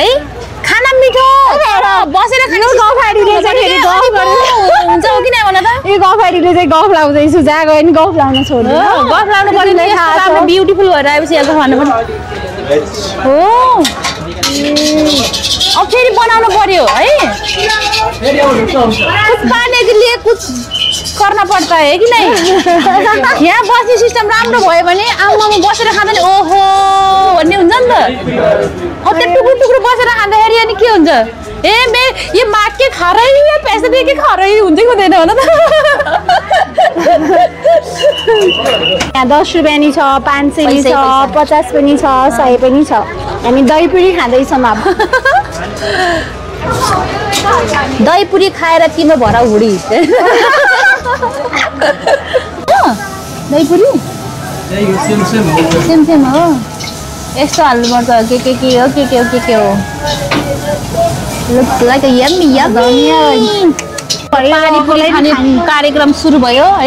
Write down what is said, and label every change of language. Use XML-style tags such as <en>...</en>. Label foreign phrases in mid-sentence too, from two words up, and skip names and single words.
<ne>खाना मिठो बसेर खाने हुन्छ हो कि नै भन त। यो गफाडीले चाहिँ गफ लाउँदैछु जहाँ गयो नि गफ लाउन छोड्नु गफ लाउनु पर्यो ब्युटिफुल भएर आएपछि यहाँ खानु पर्यो हो। अब फेरि बनाउनु पर्यो है</ne> <hi>कुछ पाने के लिए कुछ करना</hi> <ne>पर्छ है कि नै। यहाँ बस्ने सिस्टम राम्रो भयो भने आमामा बसेर खाँदा नि ओहो भन्ने हुन्छ नि त। अब त्यो टुक्रो टुक्रो बसेर खाँदाखेरि अनि के हुन्छ ए यो माग</ne> <hi>के खा रही है पैसा दे के खा रही</hi> <ne>हुन्छ कि हुँदैन भन त। यहाँ 10 रुपियाँ नि छ 5 नि छ 50 पनि छ 100 पनि छ। हामी दही पुरी खाँदैछौँ अब। दही पुरी खाएर तिम्रो भरा हुडी दही पुरी</ne> <en>same same</en> <ne>हो यस्तो हाल्नुपर्छ के हो</ne> <en>looks like a yummy</en> <ne>पानीपुरी खाने कार्यक्रम सुरु भयो है।</ne>